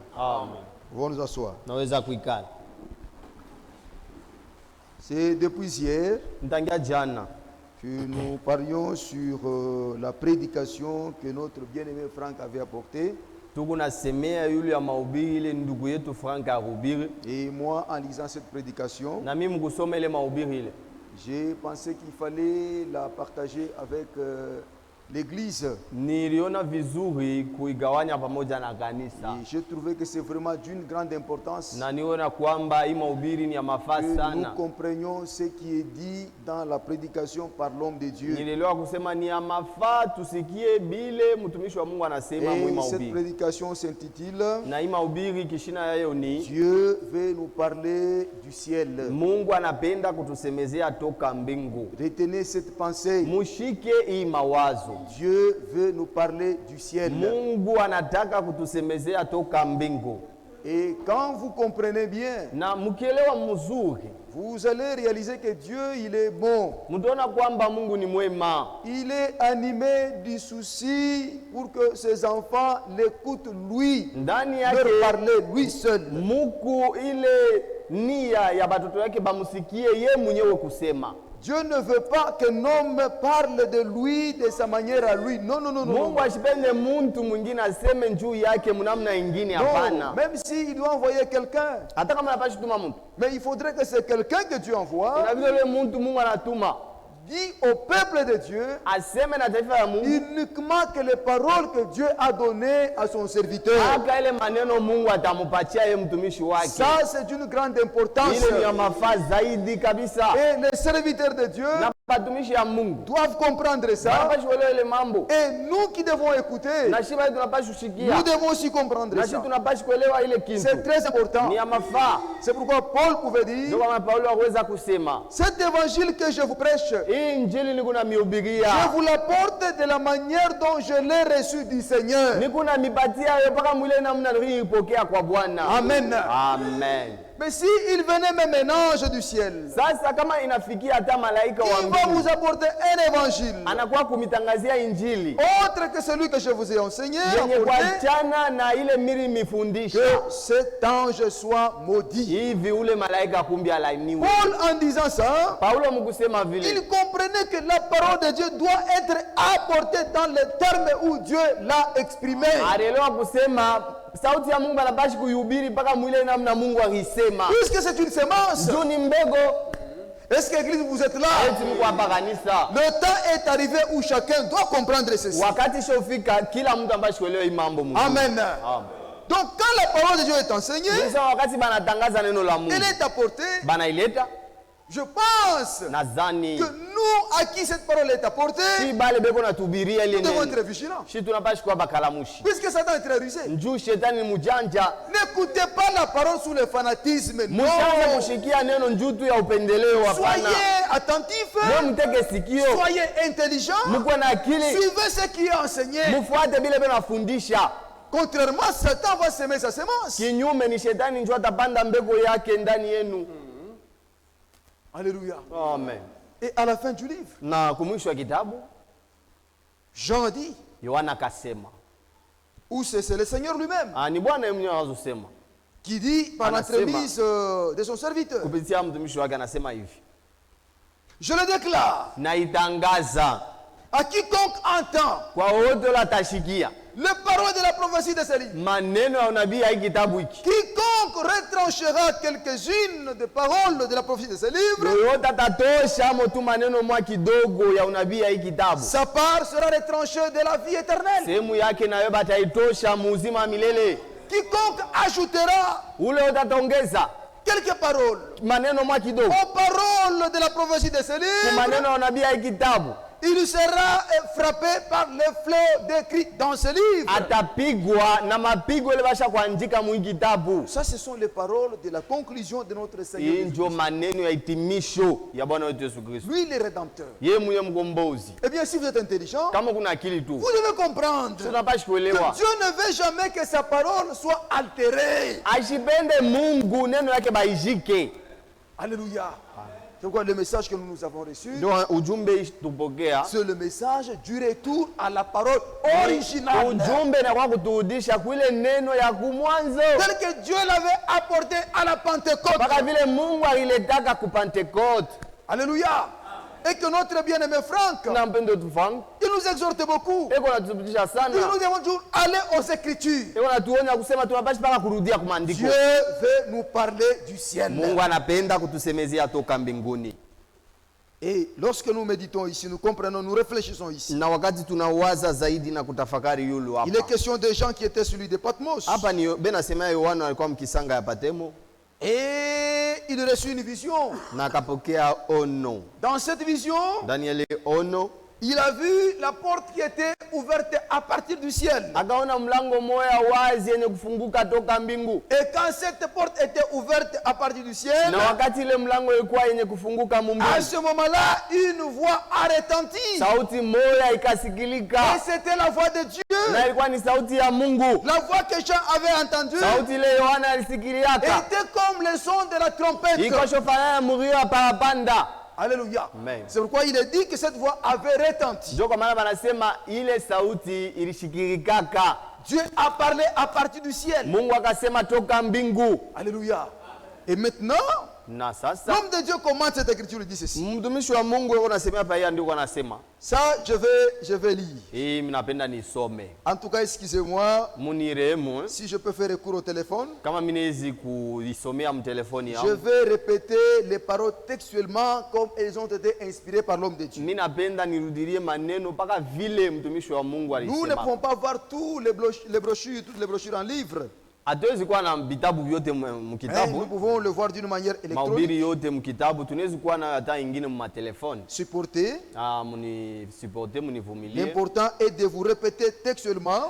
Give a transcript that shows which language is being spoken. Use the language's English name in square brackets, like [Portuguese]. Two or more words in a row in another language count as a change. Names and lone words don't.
[French] Amen. On va nous asseoir. [Swahili] Naweza kuikala. [French] C'est depuis hier [Swahili] Ntangia jana [French] que nous parlions sur la prédication que notre bien-aimé Franck avait apportée. [Swahili] tuko nasemea yule ya mahubiri ile ndugu yetu Frank ahubiri. [French] Et moi, en lisant cette prédication, [Swahili] Na mimi kusoma ile mahubiri ile, [French] j'ai pensé qu'il fallait la partager avec l'église. [Swahili] niliona vizuri kuigawanya pamoja na kanisa. [French] Et j'ai trouvé que c'est vraiment d'une grande importance [Swahili] Na niona kwamba hii mahubiri ni ya mafaa [French] que nous [Swahili] sana. [French] comprenions ce qui est dit dans la prédication par l'homme de Dieu. [Swahili] Nilielewa kusema ni ya mafaa tusikie bile mtumishi wa Mungu anasema mwi [French] Et cette [Swahili] mahubiri. [French] prédication s'intitule [Swahili] Na hii mahubiri kishina yayo ni [French] Dieu veut nous parler du ciel. [Swahili] Mungu anapenda kutusemezea toka mbingu. [French] Retenez cette pensée. [Swahili] Mushike hii mawazo. [French] Dieu veut nous parler du ciel. [Swahili] Mungu anataka kutusemezea toka mbingu. [French] Et quand vous comprenez bien, [Swahili] Na mkielewa mzuri, [French] vous allez réaliser que Dieu, il est bon. [Swahili] mtaona kwamba Mungu ni mwema. [French] Il est animé du souci pour que ses enfants l'écoutent lui, [Swahili] Ndani [French] leur [Swahili] yake [French] parler lui seul. [Swahili] muku ile nia ya batoto yake bamusikie ye mwenyewe kusema. [French] Dieu ne veut pas qu'un homme parle de lui, de sa manière à lui. Non, non, non, non. [Swahili] Mungu ashipende muntu mwingine aseme njuu yake mnamna ingine, [French] Non, [Swahili] hapana. [French] même s'il doit envoyer quelqu'un, [Swahili] Hata kama anapashi tuma muntu, [French] mais il faudrait que c'est quelqu'un que Dieu envoie, [Swahili] inabidi yule muntu Mungu anatuma [French] dit au peuple de Dieu [Swahili] aseme na taifa ya Mungu [French] uniquement que les paroles que Dieu a données à son serviteur. [Swahili] aka ile maneno Mungu atamupatia ye mtumishi wake. [French] Ça, c'est d'une grande importance. [Swahili] Ile ni ya mafaa zaidi kabisa. [French] Et les serviteurs de Dieu [Swahili] Na batumishi ya Mungu [French] doivent comprendre ça. [Swahili] tunapashi kuelewa ile mambo, [French] Et nous qui devons écouter, [Swahili] na shiba tunapashi [French] nous [Swahili] kushikia, [French] devons aussi comprendre [Swahili] na shi [French] ça. [Swahili] tunapashi kuelewa ile [French] C'est [Swahili] kintu [French] très important. [Swahili] ni ya mafaa. [French] C'est pourquoi Paul pouvait [Swahili] Ndio [French] dire, [Swahili] kama Paulo aweza kusema [French] cet évangile que je vous prêche, [Swahili] hii injili niko na [French] je [Swahili] mihubiria, [French] vous l'apporte de la manière dont je l'ai reçu du Seigneur. [Swahili] niko na mipatia yo mpaka mwile namna nilipokea kwa Bwana. Amen. Amen. [French] Mais s'il venait même un ange du ciel, [Swahili] Sasa kama inafikia hata malaika wa [French] il va [Swahili] mbingu [French] vous apporter un évangile [Swahili] anakuwa kumitangazia injili [French] autre que celui que je vous ai enseigné, [Swahili] yenye [French] apporté, [Swahili] kuachana na ile miri mifundisha [French] que cet ange soit maudit. [Swahili] hivi, ule malaika kumbi alainiwe. [French] Paul, en disant ça, [Swahili] Paulo mkusema vile [French] il comprenait que la parole de Dieu doit être apportée dans les termes où Dieu l'a exprimé. [Swahili] alielewa kusema sauti ya Mungu anabashi kuihubiri mpaka mwile namna Mungu akisema. [French] Puisque c'est une semence, [Swahili] Juu ni mbego. [French] est-ce que l'église vous êtes là? [Swahili] Eti Mungu hapa kanisa. [French] Le temps est arrivé où chacun doit comprendre ceci. [Swahili] Wakati shofika kila mtu ambashi kuelewa hii mambo Mungu. Amen. Amen. [French] Donc quand la parole de Dieu est enseignée, [Swahili] Sasa wakati banatangaza neno la Mungu [French] elle est apportée, [Swahili] banaileta, [French] je pense [Swahili] nadhani [French] que nous à qui cette parole est apportée, [Swahili] si bale beko natubiria ile [French] nous devons [Swahili] neno [French] être vigilants. [Swahili] shi tunapashi kuwa bakalamushi. [French] Puisque Satan est très rusé. [Swahili] Njuu shetani ni mjanja, [French] N'écoutez pas la parole sous le fanatisme. Non. [Swahili] mushaanza kushikia neno njuu tu ya upendeleo. Hapana, [French] Soyez attentifs, [Swahili] mwe mtege sikio, [French] soyez intelligents, [Swahili] mkuwe na akili, [French] suivez ce qui est enseigné. [Swahili] mufuate bile benafundisha. [French] Contrairement, Satan va semer sa semence. [Swahili] Kinyume ni shetani njoo atapanda mbegu yake ndani yenu. Alléluia. Amen. [French] Et à la fin du livre, [Swahili] Na kumwisho wa kitabu [French] Jean dit, [Swahili] Yohana akasema, [French] ou c'est le Seigneur lui-même [Swahili] ni Bwana yeye mwenyewe anazosema [French] qui dit par [Swahili] Anasema. [French] l'entremise de son serviteur, [Swahili] kupitia mtumishi wake, anasema hivi, [French] je le déclare [Swahili] naitangaza [French] à quiconque entend [Swahili] kwa wote watashikia [French] les paroles de la prophétie de ce livre. [Swahili] maneno ya unabii ya hii kitabu hiki. [French] Quiconque retranchera quelques-unes des paroles de la prophétie de ce livre, [Swahili] Yoyote atatosha motu maneno mwa kidogo ya unabii ya hii kitabu, [French] sa part sera retranchée de la vie éternelle. [Swahili] sehemu yake nayo bataitosha muuzima wa milele. [French] Quiconque ajoutera [Swahili] Ule wote ataongeza [French] quelques paroles [Swahili] maneno mwa kidogo [French] aux paroles de la prophétie de ce [Swahili] kwa [French] livre, [Swahili] maneno ya unabii ya hii kitabu, [French] il sera frappé par les flots décrits dans ce livre. [Swahili] atapigwa na mapigo ile basha kuandika mu hii kitabu. [French] Ça, ce sont les paroles de la conclusion de notre [Swahili] Hii [French] Seigneur. [Swahili] ndio maneno ya hitimisho ya Bwana wetu Yesu Kristo, [French] Lui, le Rédempteur. [Swahili] yeye mwenye mkombozi. [French] Eh bien, si vous êtes intelligent, [Swahili] Kama kuna akili tu [French] vous devez comprendre [Swahili] tunapashi [French] que [Swahili] kuelewa, [French] Dieu ne veut jamais que sa parole soit altérée. [Swahili] ashipende Mungu neno yake baijike. Alléluia. [French] C'est pourquoi le message que nous avons reçu, [Swahili] Ndio ujumbe tupokea. [French] c'est le message du retour à la parole originale. [Swahili] Ujumbe na kwa kuturudisha kuile neno ya kumwanzo. [French] Tel que Dieu l'avait apporté à la Pentecôte. [Swahili] Mpaka vile Mungu aliletaka ku Pentecote. Alléluia. [French] Et que notre bien-aimé Franck, [Swahili] Na mpendo tu Frank. [French] il nous exhorte beaucoup. [Swahili] Eko natupitisha [French] Il [Swahili] sana. [French] nous demande toujours aller aux Écritures. [Swahili] Eko natuonya kusema tunapaswa mpaka kurudia kwa maandiko. [French] Dieu veut nous parler du ciel. [Swahili] Mungu anapenda kutusemezea toka mbinguni. [French] Et lorsque nous méditons ici, nous comprenons, nous réfléchissons ici. [Swahili] Na wakati tunawaza zaidi na kutafakari yulu [French] Il est [Swahili] hapa. [French] question des gens qui étaient sur l'île de Patmos. [Swahili] Hapa ni bena sema Yohana alikuwa mkisanga ya Patemo [French] Et il reçut une vision. [Swahili] na akapokea ono. [French] Dans cette vision, [Swahili] Daniel ono [French] il a vu la porte qui était ouverte à partir du ciel. [Swahili] akaona mlango moya wazi yenye kufunguka toka mbingu. [French] Et quand cette porte était ouverte à partir du ciel, [Swahili] Na wakati ile mlango ilikuwa yenye kufunguka mu [French] à [Swahili] mbingu, [French] ce moment-là, une voix a retenti. [Swahili] sauti moya [French] Et [Swahili] ikasikilika, [French] c'était la voix de Dieu. [Swahili] na ilikuwa ni sauti ya Mungu. [French] La voix que Jean avait entendue [Swahili] Sauti ile Yohana alisikiliaka [French] était comme le son de la trompette. [Swahili] iko shofanana na mlio wa parapanda. Alléluia. Amen. [French] C'est pourquoi il est dit que cette voix avait retenti. [Swahili] Ndio kwa maana wanasema ile sauti ilishikilikaka. [French] Dieu a parlé à partir du ciel. [Swahili] Mungu akasema toka mbingu. [French] Alléluia. Et maintenant, [Swahili] Na sasa [French] l'homme de Dieu commente cette écriture, il dit ceci. [Swahili] mtumishi wa Mungu yuko nasema hapa, yeye ndiko anasema [French] Ça, je vais lire. [Swahili] hii, mimi napenda nisome. [French] En tout cas, excusez-moi [Swahili] Munirehemu [French] si je peux faire recours au téléphone. [Swahili] kama mimi niwezi kuisomea mtelefoni [French] Je [Swahili] yangu. [French] vais répéter les paroles textuellement comme elles ont été inspirées par l'homme de Dieu. [Swahili] Mimi napenda nirudilie maneno mpaka vile mtumishi wa Mungu [French] Nous ne [Swahili] alisema. [French] pouvons pas voir tous les brochures, toutes les brochures en livre. [Swahili] Hatuwezi kuwa na vitabu vyote [French] Mais nous [Swahili] mkitabu, [French] pouvons le voir d'une manière électronique, [Swahili] mahubiri yote mkitabu. Tunawezi kuwa na hata ingine matelefoni. [French] supportée. [Swahili] Munisuporte, munivumilie. [French] L'important est de vous répéter textuellement